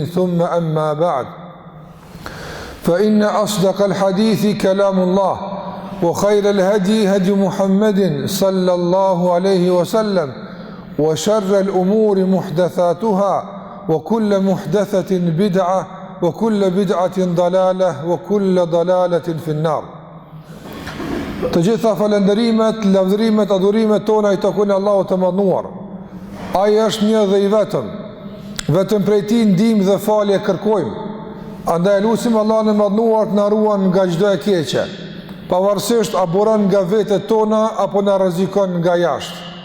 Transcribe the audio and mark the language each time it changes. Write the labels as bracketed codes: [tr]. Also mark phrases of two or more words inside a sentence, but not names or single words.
[ar] ثم أما بعد، فإن أصدق الحديث كلام الله وخير الهدي هدي محمد صلى الله عليه وسلم وشر الأمور محدثاتها وكل محدثة بدعة وكل بدعة ضلالة وكل ضلالة في النار. [sq] Të gjitha falënderimet, lavdërimet, adhurimet tona i takojnë Allahut të Madhnuar. Ai është një dhe i vetëm prej Tij ndihmë dhe falje kërkojmë. Andaj lutim Allahun e Madhnuar të na ruan nga çdo e keqe, pavarësisht a buron nga vetët tona apo na rrezikon nga jashtë.